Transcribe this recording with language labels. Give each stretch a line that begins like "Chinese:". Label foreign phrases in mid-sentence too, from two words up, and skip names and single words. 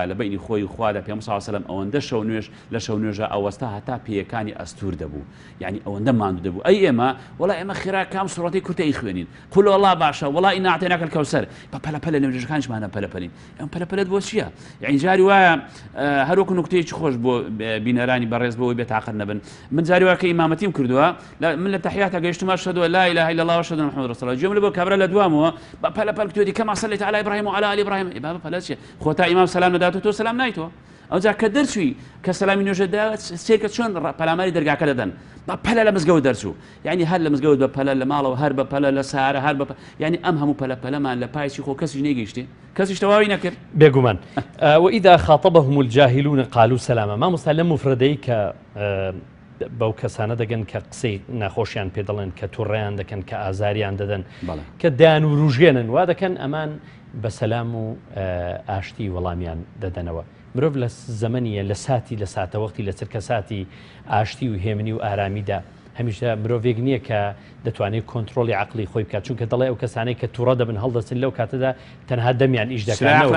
Central Kurdish: لە بینی خۆی خوادا پێ
Arabic: صلی الله علیه و سلم
Central Kurdish: ئەوەندە شەو نوێژ لە شەو نوێژە ئەوەستا هەتا پێیەکانی ئەستور دەبوو یعنی ئەوەندە ماندوو دەبوو ئەی ئێمە وڵا ئێمە خێرا کام سوڕەتی کورتەی خوێنین قل والله باشە وڵا
Arabic: ئینا ئەعطیناک الکەوسەر
Central Kurdish: بە پەلەپەلە لە نوێژەکانشمانە پەلەپەلین ئەم پەلەپەلت بۆ چییە یعنی جاری وایە هەروەکو نوکتەیەکی خۆش بۆ بینەرانی بەڕێز بەوەی بێتاقەت نەبن من جاری وایە کە ئیمامەتیم کردووە من لە تەحیاتە گەیشتمە
Arabic: ئەشهەدو ئەن لا إله إلا الله وأشهد أن محمد رسول الله
Central Kurdish: جملة بۆ کابرا لە دوامەوە بە پەلەپەل کتێتی
Arabic: کەما صليت على إبراهيم وعلى آل إبراهيم
Central Kurdish: بابا پەلە چییە خۆتا ئیمام سەلام نەداتەوە تۆ سەلام نایتەوە ئەوجا کە دەرچووی کە سەلامی نوێژەدا سێکە چۆن پەلاماری دەرگاکە دەدەن بە پەلە لە مزگەوت دەرچوو یعنی هەر لە مزگەوت بە پەلە لە ماڵەوە هەر بە پەلە لە سارە هەر بە یعنی ئەم هەموو پەلەپەلەمان لە پایچی خۆ کەسی نەیگەیشتێ کەسیش تەواوی نەکرد بێگومان
Arabic: وإذا خاطبهم الجاهلون قالوا سلاما
Central Kurdish: مامۆستا لەم مفردەی کە بەو کەسانە دەگەن کە قسەی ناخۆشیان پێ دەڵێن کە تووڕێیان دەکەن کە ئازاریان دەدەن کە دایان و ڕوژێنن وا دەکەن ئەمان بە سەلام و ئاشتی وەڵامیان دەدەنەوە مرۆڤ لە زەمەنیە لە ساتی لە ساتەوەختی لە چرکە ساتی ئاشتی و هێمنی و ئارامیدا هەمیشە مرۆڤێک نییە کە دەتوانێت کۆنتترۆلی عقلی خۆی بکات چونکە دەڵێ ئەو کەسانەی کە تووڕە دەبن هەڵدەچن لەو کاتەدا تەنها دەمیان ئیش دەکاتەوە